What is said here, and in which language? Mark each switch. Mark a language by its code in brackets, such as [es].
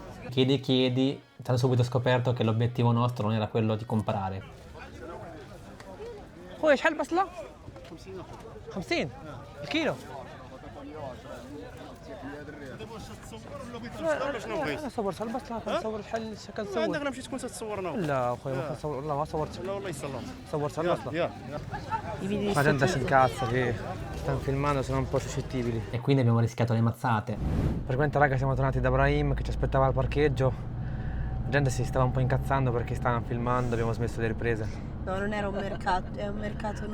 [it] Chiedi, ti hanno subito scoperto che l'obiettivo nostro non era quello di comprare. [ar] خويا شحال البصلة؟ 50 الكيلو. انا صورت على البصلة كنصور شحال كنصور. عندك نمشي تكون تتصورنا. لا خويا ما كنصور والله ما صورت. لا والله يسلم. صورت على البصلة. [it] I video di La gente si incazza che stanno filmando, sono un po' suscettibili. E quindi abbiamo rischiato le mazzate. Praticamente raga siamo tornati da Brahim che ci aspettava al parcheggio. La gente si stava un po' incazzando perché stavano filmando, abbiamo smesso le riprese. No, non era un mercato, è un mercato non